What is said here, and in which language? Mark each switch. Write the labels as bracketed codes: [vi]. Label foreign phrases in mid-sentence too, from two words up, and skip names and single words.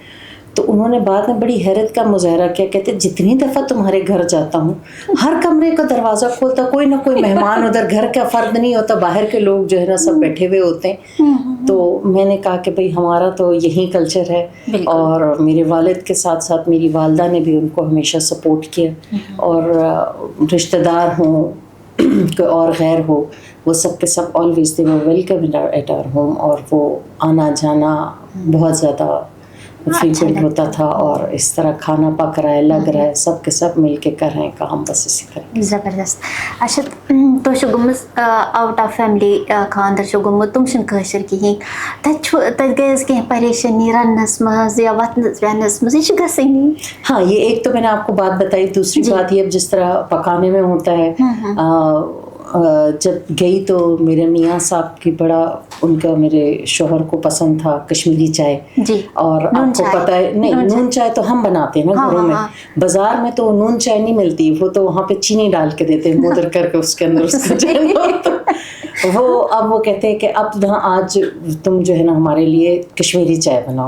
[ur] تو انہوں نے بعد میں بڑی حیرت کا مظاہرہ کیا، کہتے جتنی دفعہ تمہارے گھر جاتا ہوں ہر کمرے کا دروازہ کھولتا کوئی نہ کوئی مہمان، ادھر گھر کا فرد نہیں ہوتا، باہر کے لوگ جو ہے نا سب بیٹھے ہوئے ہوتے ہیں. تو میں نے کہا کہ بھائی ہمارا تو یہی کلچر ہے، اور میرے والد کے ساتھ ساتھ میری والدہ نے بھی ان کو ہمیشہ سپورٹ کیا، اور رشتہ دار ہوں کوئی اور غیر ہو، وہ سب کے سب [en] always they were welcome at our home, [ur] اور وہ آنا جانا بہت زیادہ فریکوینٹ ہوتا تھا، اور اس طرح کھانا پک رہا ہے، لگ رہا ہے سب کے سب مل کے کر رہے ہیں کام، بس اسی طرح. زبردست. [ks] اچھا تُہۍ گٔمٕژ [en] out of family [ks] خاندر چھُ گوٚمُت، تِم چھِنہٕ کٲشِر کِہیٖنۍ، تَتہِ گٔے حظ کینٛہہ پریشٲنی رَننَس منٛز یا وَتھنَس بیٚہنَس منٛز؟ یہِ چھِ گژھٲنی. [ur] ہاں، یہ ایک تو میں نے آپ کو بات بتائی. دوسری بات یہ اب جس طرح پکانے میں ہوتا ہے، جب گئی تو میرے میاں صاحب کی بڑا ان کا میرے شوہر کو پسند تھا کشمیری چائے. اور آپ کو پتہ ہے نہیں، نون چائے تو ہم بناتے ہیں نا گھروں میں، بازار میں تو نون چائے نہیں ملتی، وہ تو وہاں پہ چینی ڈال کے دیتے ہیں مودر کر کے اس کے اندر اس کو وہ اب وہ کہتے ہیں کہ اب آج تم جو ہے نا ہمارے لیے کشمیری چائے بناؤ.